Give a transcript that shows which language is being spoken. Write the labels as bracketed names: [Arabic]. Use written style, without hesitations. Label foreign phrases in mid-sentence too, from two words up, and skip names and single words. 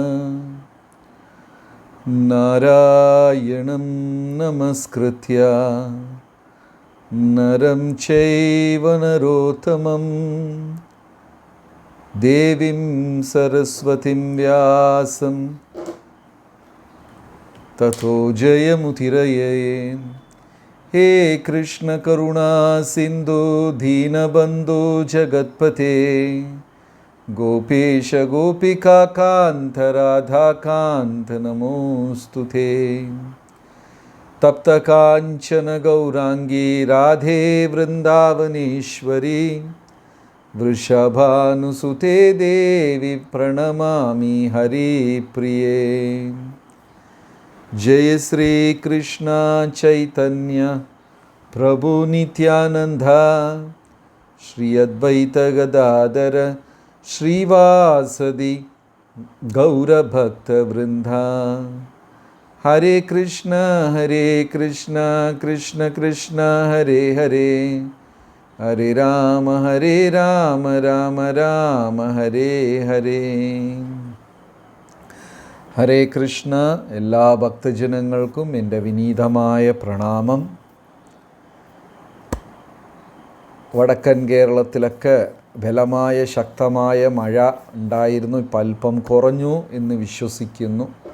[Sanskrit] നാരായണം നമസ്കൃത്യ നരം ചൈവ നരോത്തമം ദേവീം സരസ്വതിം വ്യാസം തതോ ജയമുദിരയേ. हे कृष्ण करुणा सिंधु दीनबंधु जगत्पते गोपेश गोपिका कांत राधा कांत नमोस्तुते. तप्त कांचन गौरांगी राधे वृंदावनेश्वरी वृषभानुसुते देवी प्रणमामि हरिप्रिये. जय श्री कृष्ण चैतन्य प्रभु नित्यानंद श्री अद्वैत गदाधर श्रीवासदि गौरभक्त वृंदा. हरे कृष्ण कृष्ण कृष्ण हरे हरे, हरे राम राम राम हरे हरे. [Malayalam] ഹരേ കൃഷ്ണ. എല്ലാ ഭക്തജനങ്ങൾക്കും എൻ്റെ വിനീതമായ പ്രണാമം. വടക്കൻ കേരളത്തിലൊക്കെ ബലമായ ശക്തമായ മഴ ഉണ്ടായിരുന്നു. ഇപ്പം അല്പം കുറഞ്ഞു എന്ന് വിശ്വസിക്കുന്നു.